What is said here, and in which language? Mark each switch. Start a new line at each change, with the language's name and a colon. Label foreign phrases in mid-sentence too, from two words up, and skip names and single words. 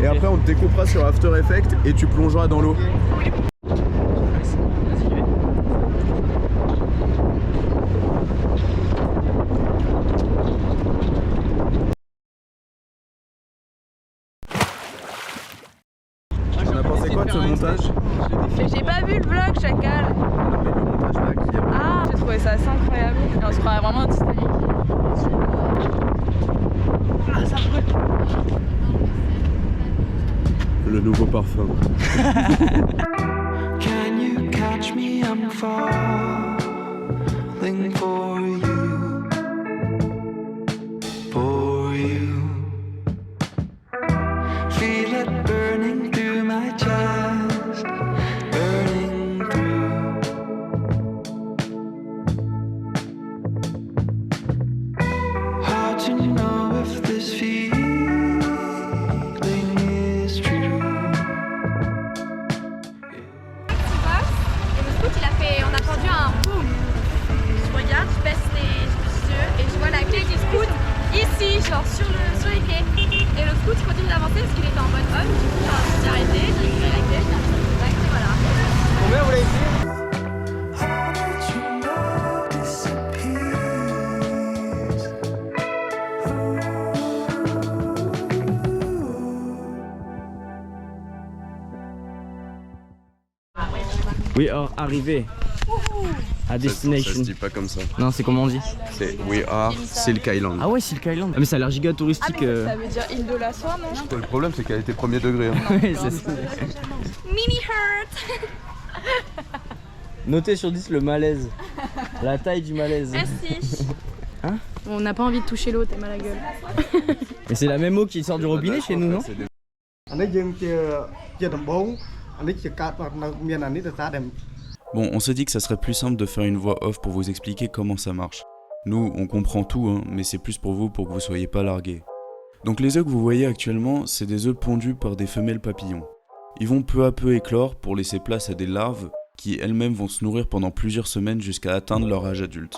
French: et après on te découpera sur After Effects et tu plongeras dans l'eau. On a pensé quoi de ce montage? J'ai pas vu le vlog, chacal. Mais le montage là qui est... Ah, j'ai trouvé ça assez incroyable. Et on se croirait vraiment au Titanic. Ah, ça brûle. Le nouveau parfum.
English: Can you catch me? I'm falling for you, for you. Feel it burning through my chest, burning through. Hard to know if this feeling is true.
French: Et le scout il a fait, on a entendu un boum. Je regarde, je baisse les yeux et je vois la clé du scout ici, genre sur les quais. Et le scout il continue d'avancer parce qu'il était en mode on. Du coup genre, je me suis arrêtée, j'ai récupéré la clé, j'ai appris le contact et voilà. Combien vous l'avez fait?
English: How did you know disappears? We are
French: arrivés à Ça destination. se dit pas comme ça. Non, c'est comment on dit? C'est
English: We Are
French: Silk Island. Ah ouais, Silk Island. Ah mais ça a l'air giga touristique. Ça veut dire île de la soie, non? Le problème c'est qu'elle était premier degré. Hein. Ouais, c'est ça. Mini hurt. Notez sur 10 le malaise. La taille du malaise. Merci. On n'a pas envie de toucher l'eau, t'es mal à la gueule. Mais c'est la même eau qui sort du robinet chez nous, non? C'est des-
Khmer: អានេះយើងជាដំបូងអានេះជាការនៅមានអានេះទៅសារតែ
French: Bon, on s'est dit que ça serait plus simple de faire une voix off pour vous expliquer comment ça marche. Nous, on comprend tout, hein, mais c'est plus pour vous pour que vous soyez pas largués. Donc les œufs que vous voyez actuellement, c'est des œufs pondus par des femelles papillons. Ils vont peu à peu éclore pour laisser place à des larves qui elles-mêmes vont se nourrir pendant plusieurs semaines jusqu'à atteindre leur âge adulte.